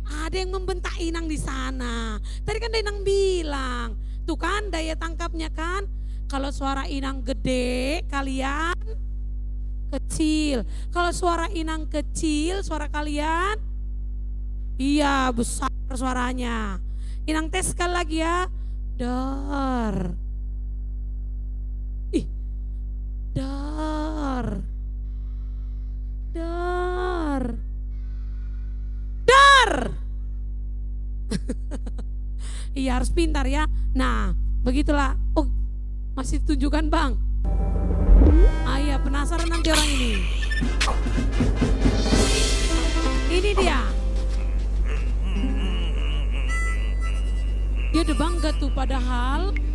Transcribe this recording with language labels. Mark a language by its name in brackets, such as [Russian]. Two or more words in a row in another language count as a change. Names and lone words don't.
[Indonesian] Ada yang membentak inang di sana. Tadi kan Inang bilang, tuh kan daya tangkapnya kan. Kalau suara inang gede, kalian kecil. Kalau suara inang kecil, suara kalian iya besar suaranya. Inang tes sekali lagi ya. Dar. Ih. Dar. Dar. Dar. Iya harus pintar ya. Nah begitulah. Oh masih tunjukkan bang. Iya penasaran nanti orang ini. Ini dia. Dia udah bangga tuh padahal.